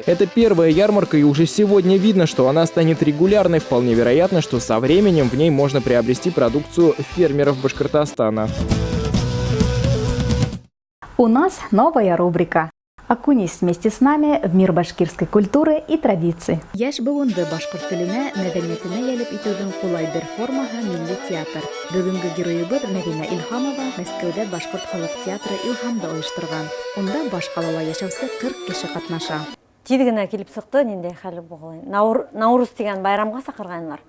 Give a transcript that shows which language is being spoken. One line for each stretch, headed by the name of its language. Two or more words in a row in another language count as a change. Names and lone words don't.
Russian: Это первая ярмарка, и уже сегодня видно, что она станет регулярной. Вполне вероятно, что со временем в ней можно приобрести продукцию фермеров Башкортостана. У нас новая рубрика. Окунись вместе с нами в мир башкирской культуры и традиций.
Bashkir: Яш буынды башкорт теленә, мәдәниятенә ялеп итүдән кулай бер формаға милли театр. Бүгенге героебыз Мәдинә Илһамова Мәскәүдә башкорт халык театры Илһамда оештырган. Унда баш калала яшәүче 40 кеше катнаша. Тиз генә килеп сыкты, ниндәй хәл булган. Наурыз дигән байрамга сакырганнар.